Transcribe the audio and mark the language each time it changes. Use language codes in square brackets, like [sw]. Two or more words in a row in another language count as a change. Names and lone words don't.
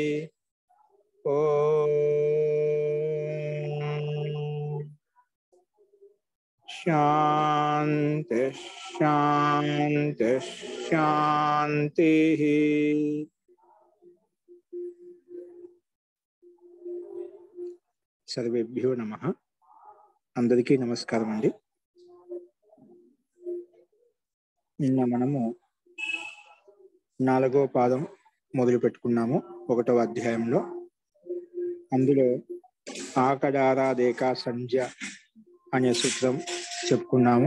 [sa] ओम शांति शांति शांति। सर्वेभ्यो नमः। [te] అందరికీ నమస్కారం అండి। నిన్న మనము 4వ పాదం మొదలు పెట్టుకున్నాము 1వ అధ్యాయంలో. అందులో [sa] ఆకడారాదేకా సంజ్ఞ [te] అనే సూత్రం చెప్పుకున్నాము.